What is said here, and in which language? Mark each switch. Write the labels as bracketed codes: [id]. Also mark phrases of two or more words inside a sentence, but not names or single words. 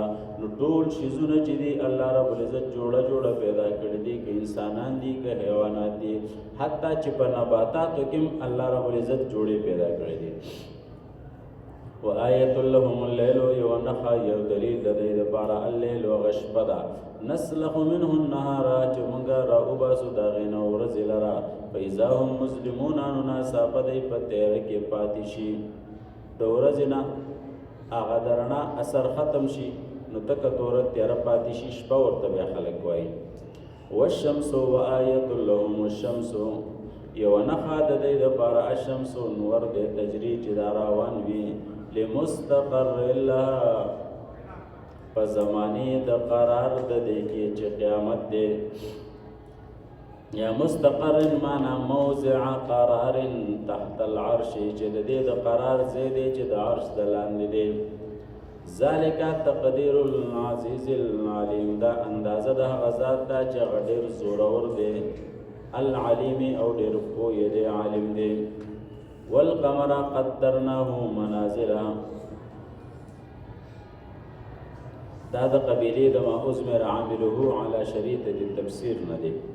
[ps] نو ټول شیزونه چې دي الله رب العزت جوړه جوړه پیدا کړي دي، که انسانان دي که حیوانات دي، حتی چې په نباتاتو کې هم الله رب العزت جوړې پیدا کړي دي. [ar] وآیة لهم اللیل، [ps] یو نښه یو دلیل د دوی دپاره اللیل هغه شپه ده، [ar] نسلخ منه النهار [ps] چې موږ راوباسو د هغې نه ورځې لره. [ar] فاذا هم مظلمون، [ps] نو ناڅاپه دی په تیاره کې پاتې شي، د ورځې نه هغه د رڼا اثر ختم شي، نو تکه توره تیاره پاتې شي، شپه ورته بیا خلک وایي. [ar] والشمس، وآیة لهم الشمس، [ps] یو نښه د دوی دپاره الشمس نور دی، تجري چې دا روان وي، [ar] لمستقر لها، [ps] په زمانې د قرار د دی کې چې قیامت دی. [ar] یا مستقر معنا موضع قرار تحت العرش، [ps] چې د دې د قرار ځای دی چې د عرش د لاندې دی. [ar] ذالک تقدیر العزیز العلیم، [ps] دا اندازه د هغه ذات ده چې هغه ډېر زورور دی، العلیم او ډېر پوه دی، عالم دی. [ar] والقمر قدرناه منازل، [ps] دا د قبیلې د [ar] ما ازمر عامله علی شریطة التفسیر [ps] نه دی.